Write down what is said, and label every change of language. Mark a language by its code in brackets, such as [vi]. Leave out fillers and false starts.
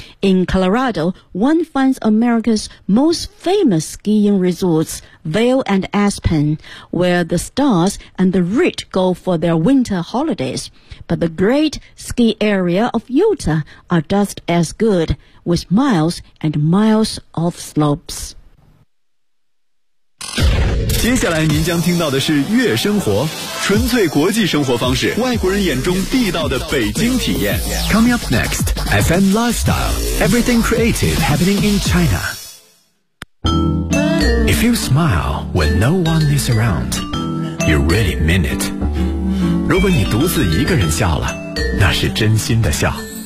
[en] In Colorado, one finds America's most famous skiing resorts, Vail and Aspen, where the stars and the rich go for their winter holidays. But the great ski area of Utah are just as good, with miles and miles of slopes. [zh] 接下来您将听到的是悦生活，纯粹国际生活方式，外国人眼中地道的北京体验。 [en] Coming up next, FM Lifestyle, everything creative happening in China. If you smile when no one is around, you really mean it. [zh] 如果你独自一个人笑了，那是真心的笑。